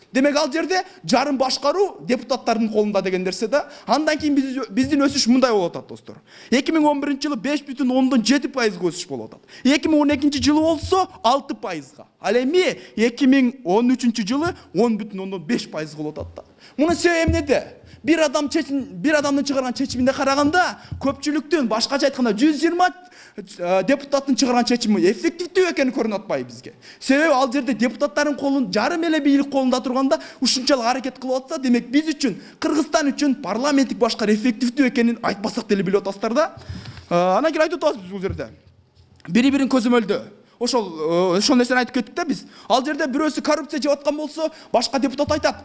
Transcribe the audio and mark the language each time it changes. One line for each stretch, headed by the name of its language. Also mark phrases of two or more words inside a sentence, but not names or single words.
Kyrgyz: Демек ал жерде жарым башкаруу депутаттардын колунда деген нерсе да. Андан кийин биздин өсүш мындай болуп атат, достор. 2011-жылы 5,7%га өсүш болуп атат. 2012-жылы болсо 6%га. Ал эми 2013-жылы 10,5% болуп атат да. Мунун себеби эмнеде? Бир адамын чыгарган чечиминде караганда көпчүлүктүн башкача айтканда 120 депутаттын чыгарган чечими эффективдүү экени көрүнүп атпайбы бизге. Себеби ал жерде депутаттардын колун жарым эле бийлик колунда турганда ушунчалык аракет кылып атса, демек биз үчүн, Кыргызстан үчүн парламенттик башкаруу эффективдүү экенин айтпасак деле билип атасыздар да. Анан кийин айтып атабыз биз бул жерде. Бири-бирин көзөмөлдөө. Ошол нерсени айтып кеттик да биз. Ал жерде бирөөсү коррупция жеп аткан болсо, башка депутат айтат.